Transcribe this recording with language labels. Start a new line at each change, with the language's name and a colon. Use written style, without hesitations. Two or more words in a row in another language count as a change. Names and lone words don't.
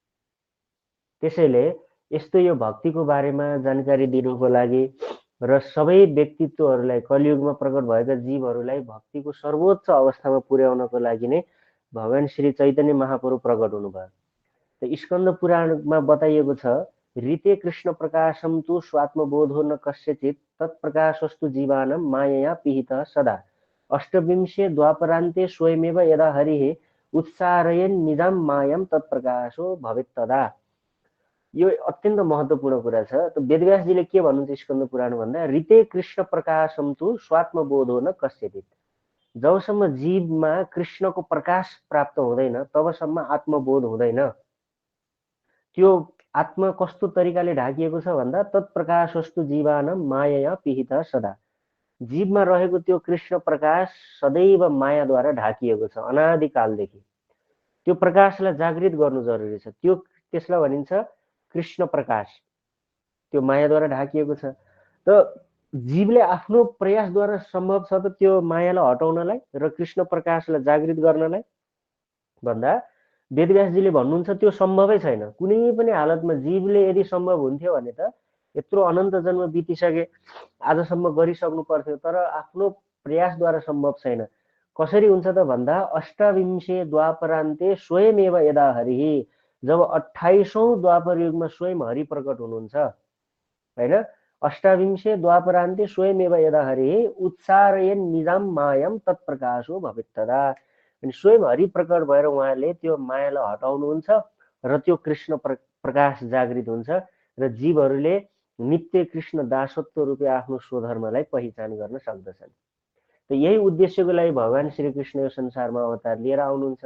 Nepali: त्यसैले यस्तो यो भक्तिको बारेमा जानकारी दिनुको लागि र सबै व्यक्तित्वहरूलाई, कलियुगमा प्रकट भएका जीवहरूलाई भक्तिको सर्वोच्च अवस्थामा पुर्याउनको लागि नै भगवान श्री चैतन्य महाप्रभु प्रकट हुनुभयो। त स्कन्द पुराणमा बताइएको छ,
Sanskrit: ऋते कृष्ण प्रकाशम तु स्वात्मबोधो न कस्यचित् तत्प्रकाशस्तु जीवानां मायया पिहितः सदा अष्टविंशे द्वापरान्ते स्वयमेव यदा हरिः उत्सारयन् निजां मायां तत्प्रकाशो भवेत् तदा।
Nepali: यो अत्यन्त महत्त्वपूर्ण कुरा छ। त वेदव्यासजीले के भन्नुहुन्छ स्कन्द पुराण भन्दा,
Sanskrit: ऋते कृष्ण प्रकाशम तु स्वात्मबोधो न कस्यचित्।
Nepali: जबसम्म जीवमा कृष्णको प्रकाश प्राप्त हुँदैन तबसम्म आत्मबोध हुँदैन। त्यो आत्मा कस्तो तरिकाले ढाकिएको छ भन्दा
Sanskrit: तत्प्रकाशस्तु जीवानां मायया पिहितः सदा।
Nepali: जीवमा रहेको त्यो कृष्ण प्रकाश सदैव मायाद्वारा ढाकिएको छ अनादिकालदेखि। त्यो प्रकाशलाई जागृत गर्नु जरुरी छ। त्यसलाई भनिन्छ कृष्ण प्रकाश। त्यो मायाद्वारा ढाकिएको छ। त जीवले आफ्नो प्रयासद्वारा सम्भव छ त त्यो मायालाई हटाउनलाई र कृष्ण प्रकाशलाई जागृत गर्नलाई भन्दा वेदव्यासजीले भन्नुहुन्छ त्यो सम्भवै छैन। कुनै पनि हालतमा जीवले यदि सम्भव हुन्थ्यो भने त यत्रो अनन्त जन्म बितिसके आजसम्म गरिसक्नु पर्थ्यो, तर आफ्नो प्रयासद्वारा सम्भव छैन। कसरी हुन्छ त भन्दा
Sanskrit: अष्टाविंशे द्वापरान्ते स्वयमेव यदा हरिः,
Nepali: जब 28औं द्वापर युगमा स्वयं हरि प्रकट हुनुहुन्छ हैन।
Sanskrit: अष्टाविंशे द्वापरान्ते स्वयमेव यदा हरिः उत्सारयन् निजां मायां तत्प्रकाशो भवेत् तदा।
Nepali: अनि स्वयं हरि प्रकट भएर उहाँले त्यो मायालाई हटाउनुहुन्छ र त्यो कृष्ण प्रकाश जागृत हुन्छ र जीवहरूले नित्य कृष्ण दासत्व रूपी आफ्नो स्वधर्मलाई पहिचान गर्न सक्दछन्। त यही उद्देश्यको लागि भगवान श्रीकृष्ण यो संसारमा अवतार लिएर आउनुहुन्छ।